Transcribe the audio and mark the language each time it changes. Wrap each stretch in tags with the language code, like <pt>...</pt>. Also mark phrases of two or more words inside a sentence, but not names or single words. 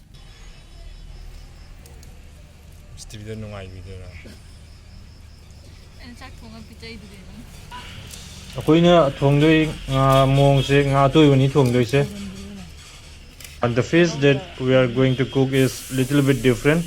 <mni>Video nungai video na. ꯑꯩꯈꯣꯏꯅ ꯊꯣꯡꯗꯣꯏ ꯉꯥ ꯃꯑꯣꯡꯁꯦ ꯉꯥ ꯑꯇꯣꯏꯕꯅꯤ ꯊꯣꯡꯗꯣꯏꯁꯦ.</mni> <en>And the fish that we are going to cook is little bit different.</en>